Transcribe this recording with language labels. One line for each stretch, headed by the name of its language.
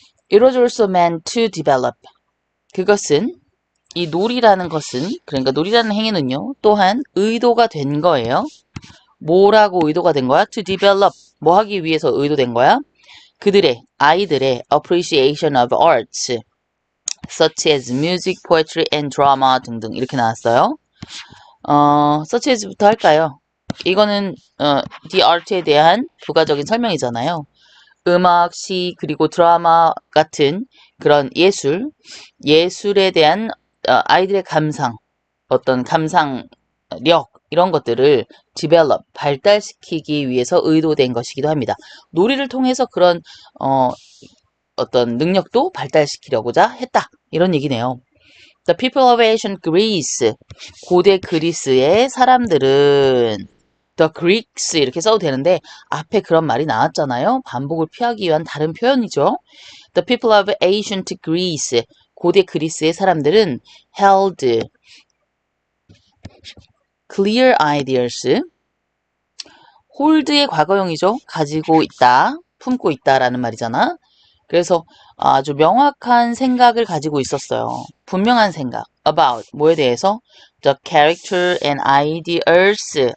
English: It was also meant to develop.
Korean: 그것은 이 놀이라는 것은 그러니까 놀이라는 행위는요. 또한 의도가 된 거예요. 뭐라고 의도가 된 거야?
English: To develop.
Korean: 뭐 하기 위해서 의도된 거야? 아이들의
English: appreciation of arts such as music, poetry and drama
Korean: 등등 이렇게 나왔어요. such as부터 할까요? 이거는 the art에 대한 부가적인 설명이잖아요. 음악, 시, 그리고 드라마 같은 그런 예술에 대한 아이들의 어떤 감상, 이런 것들을 develop, 발달시키기 위해서 의도된 것이기도 합니다. 놀이를 통해서 그런 어떤 능력도 발달시키려고자 했다. 이런 얘기네요.
English: The people of ancient Greece,
Korean: 고대 그리스의 사람들은 The Greeks 이렇게 써도 되는데 앞에 그런 말이 나왔잖아요. 반복을 피하기 위한 다른 표현이죠.
English: The people of ancient Greece,
Korean: 고대 그리스의 사람들은
English: held clear ideas, hold의 과거형이죠.
Korean: 가지고 있다, 품고 있다라는 말이잖아. 그래서 아주 명확한 생각을 가지고 있었어요. 분명한 생각. About 뭐에 대해서?
English: The character and ideals.